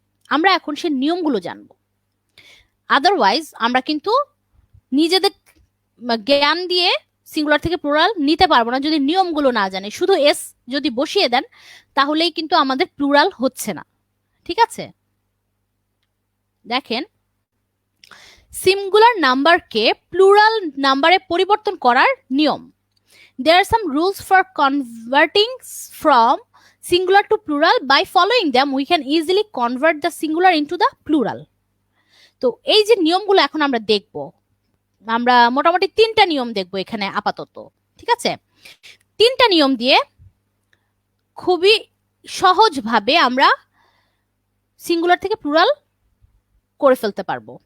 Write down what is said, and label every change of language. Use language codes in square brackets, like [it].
[bn] আমরা এখন সেই নিয়মগুলো জানবো। আদারওয়াইজ আমরা কিন্তু নিজেদের জ্ঞান দিয়ে সিঙ্গুলার থেকে প্লুরাল নিতে পারবো না যদি নিয়মগুলো না জানি। শুধু এস যদি বসিয়ে দেন তাহলেই কিন্তু আমাদের প্লুরাল হচ্ছে না। ঠিক আছে? দেখেন সিঙ্গুলার নাম্বারকে প্লুরাল নাম্বারে পরিবর্তন করার নিয়ম। [en] There are some rules for converting from singular to plural. By following them, we can easily convert the singular into the plural. [bn] তো এই যে নিয়মগুলো এখন আমরা দেখব, আমরা মোটামুটি 3টা নিয়ম দেখব এখানে আপাতত। ঠিক আছে? 3টা নিয়ম দিয়ে খুবই সহজভাবে আমরা সিঙ্গুলার থেকে প্লুরাল করে ফেলতে পারবো।